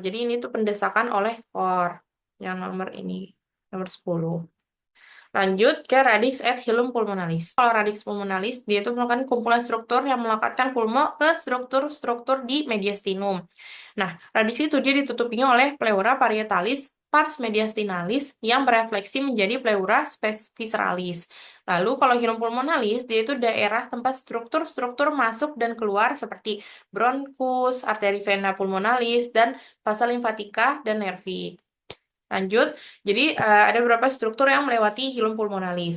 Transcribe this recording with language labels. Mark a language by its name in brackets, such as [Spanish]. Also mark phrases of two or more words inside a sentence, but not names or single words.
[Indonesian] Jadi ini tuh pendesakan oleh core. Yang nomor ini, nomor 10. Lanjut ke [Latin] radix et hilum pulmonalis. [Indonesian] Kalau [Latin] radix pulmonalis, [Indonesian] dia itu merupakan kumpulan struktur yang melekatkan pulmo ke struktur-struktur di mediastinum. Nah, radix itu dia ditutupinya oleh [Latin] pleura parietalis pars mediastinalis [Indonesian] yang berefleksi menjadi [Latin] pleura visceralis. [Indonesian] Lalu kalau [Latin] hilum pulmonalis, [Indonesian] dia itu daerah tempat struktur-struktur masuk dan keluar seperti bronchus, arteri vena pulmonalis, dan vasa limfatika dan nervi. Lanjut, jadi ada beberapa struktur yang melewati [Latin] hilum pulmonalis.